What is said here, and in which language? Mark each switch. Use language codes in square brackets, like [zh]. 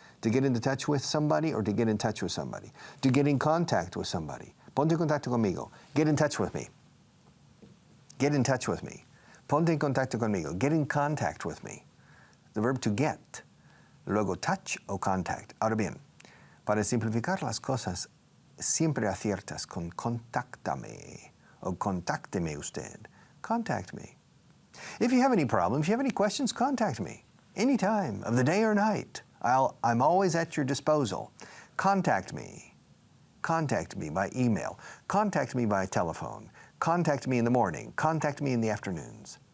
[en] To get into touch with somebody or to get in touch with somebody. To get in contact with somebody. [es] Ponte en contacto conmigo. [en] Get in touch with me. Get in touch with me. [es] Ponte en contacto conmigo. [en] Get in contact with me. The verb to get. [es] Luego touch o contact. Ahora bien, para simplificar las cosas, siempre aciertas con contáctame o contácteme usted. [en] Contact me. If you have any problems, if you have any questions, contact me. Any time of the day or night. I'm always at your disposal. Contact me. Contact me by email. Contact me by telephone. Contact me in the morning. Contact me in the afternoons.